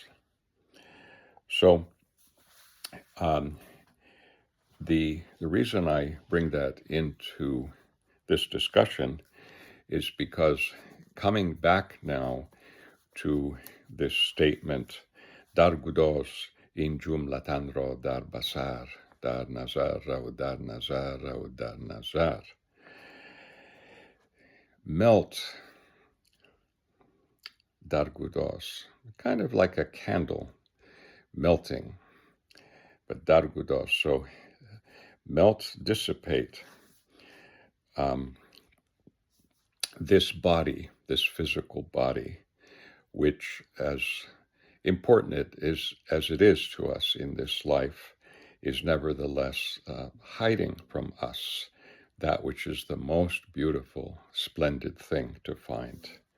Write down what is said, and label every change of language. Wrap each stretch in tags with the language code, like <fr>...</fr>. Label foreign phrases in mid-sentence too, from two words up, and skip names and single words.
<en>So the reason I bring that into this discussion is because coming back now to this statement,</en> <fa>در گداز این جمله تن را در بصر، در نظر رو در نظر رو در نظر. Melt در گداز,</fa> <en>kind of like a candle melting, but</en> <fa>در گداز,</fa> <en>so melt, dissipate this body, this physical body, which, as important as it is to us in this life, is nevertheless hiding from us that which is the most beautiful, splendid thing to find.</en>